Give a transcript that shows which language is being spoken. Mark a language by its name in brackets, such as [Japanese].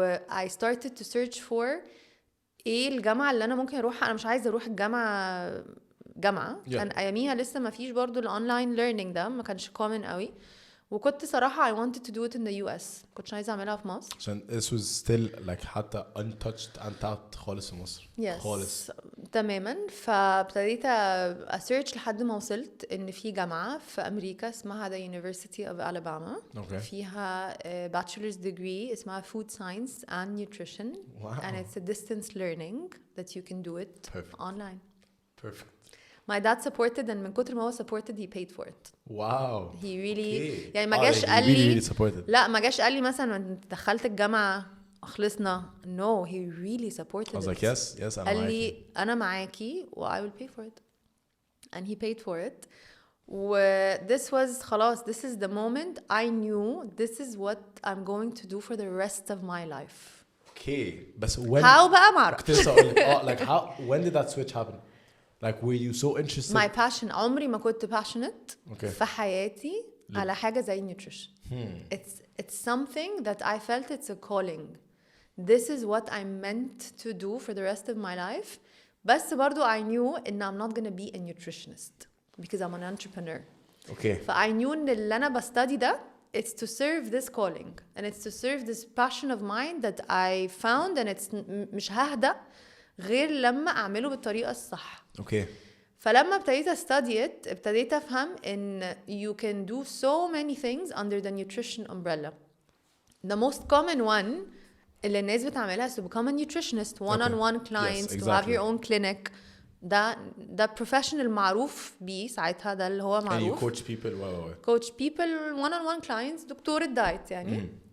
[English] I started to search for [Arabic] ايه الجامعة اللي انا ممكن اروحها. انا مش عايزة اروح الجامعة كان اياميها لسه ما فيش برضو الاونلاين learning ده ما كانش common قوي. وكنت صراحة [English] I wanted to do it in the US. [Arabic] كنتش عايزة أعملها في مصر. عشان [English] this was still like [Arabic] حتى untapped خالص في مصر. [English] Yes. [Arabic] خالص. تماما. فابتديت أسيرش لحد ما وصلت إن في جامعة في أمريكا اسمها the University of Alabama. [English] Okay. [Arabic] فيها bachelor's degree اسمها Food Science and Nutrition. [English] Wow. And it's a distance learning that you can do it online. Perfect. My dad supported and [Arabic] من كتر ما هو [English] supported he paid for it. Wow. He really Okay. [Arabic] يعني ما جاش قال لي [English] really supported. [Arabic] لا ما جاش قال لي مثلا انت دخلت الجامعة خلصنا. [English] No, he really supported I was it. like yes [Arabic] أنا معاكي. قال لي أنا معاكي و [English] I will pay for it. And he paid for it. This was [Arabic] خلاص [English] this is the moment I knew this is what I'm going to do for the rest of my life. Okay. بس when [Arabic] How بقى ما أعرف. كنت لسه أقول لك [English] like how when did that switch happen? Like were you so interested? My passion [Arabic] عمري ما كنت [English] passionate Okay. [Arabic] في حياتي على حاجة زي nutrition. [English] It's something that I felt it's a calling. This is what I'm meant to do for the rest of my life. [Arabic] بس برضو [English] I knew [Arabic] إن [English] I'm not gonna be a nutritionist because I'm an entrepreneur. Okay. I knew [Arabic] إن اللي أنا بستدي ده [English] it's to serve this calling and it's to serve this passion of mine that I found and it's [Arabic] مش ههدأ غير لما أعمله بالطريقة الصح. [English] Okay. [Arabic] فلما ابتديت [English] study it [Arabic] ابتديت أفهم إن [English] you can do so many things under the nutrition umbrella. The most common one [Arabic] اللي الناس بتعملها [English] is to become a nutritionist, one-on-one clients, yes, to have your exactly. own clinic. [Arabic] ده professional معروف بيه ساعتها ده اللي هو [English] And you [Arabic] معروف. [English] coach people. coach people one-on-one clients [Arabic] دكتور الدايت يعني.